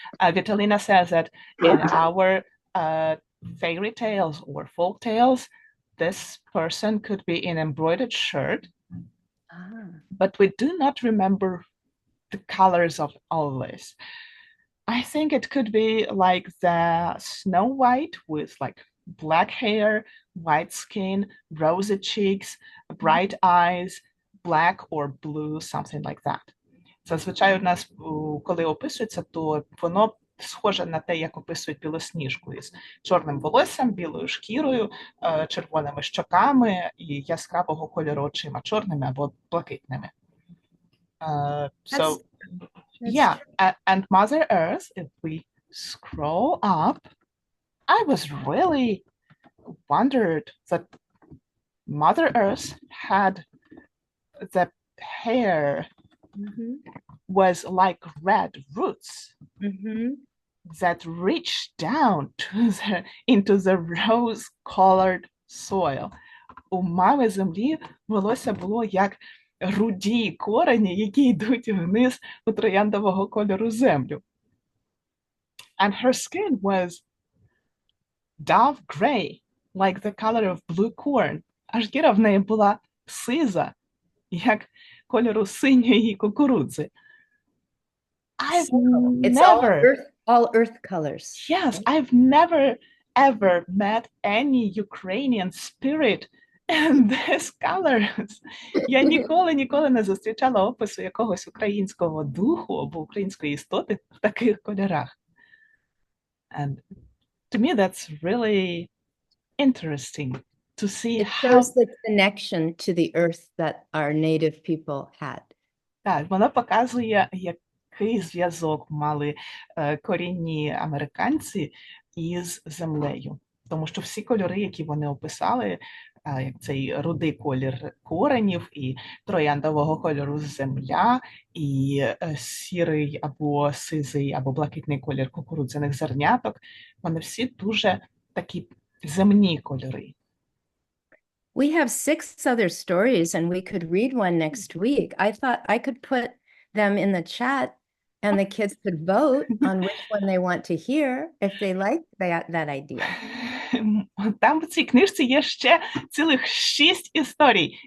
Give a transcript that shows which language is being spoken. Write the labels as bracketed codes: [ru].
[en] Vitalina says that in our fairy tales or folk tales, this person could be in embroidered shirt, but we do not remember the colors of all this. I think it could be like the Snow White with like black hair, white skin, rosy cheeks, bright eyes, black or blue, something like that. [uk] Зазвичай у нас, коли описується, то воно схоже на те, як описують білосніжку із чорним волоссям, білою шкірою, червоними щоками і яскравого кольору очима, чорними або блакитними. [en] Yeah, and Mother Earth, if we scroll up, I was really wondered that Mother Earth had the hair was like red roots that reached down into the rose-colored soil. [uk] У мами землі волосся було як руді корені, які йдуть вниз у трояндового кольору землю. [en] And her skin was dove gray, like the color of blue corn. [uk] А шкіра в неї була сиза, як кольору синьої кукурудзи. [en] It's all earth colors. Yes, I've never ever met any Ukrainian spirit in these colors. [uk] Я ніколи не зустрічала опису якогось українського духу або української істоти в таких кольорах. [en] And To me, that's really interesting to see It how shows the connection to the earth that our native people had. [uk] так, воно показує, який зв'язок мали корінні американці із землею. Тому що всі кольори, які вони описали, як цей рудий колір коренів, і трояндового кольору земля, і сірий або сизий, або блакитний колір кукурудзяних зерняток, вони всі дуже такі земні кольори. [en] We have 6 other stories and we could read one next week. I thought I could put them in the chat and the kids could vote on which one they want to hear if they like that idea. [uk] Там в цій книжці є ще цілих 6 історій.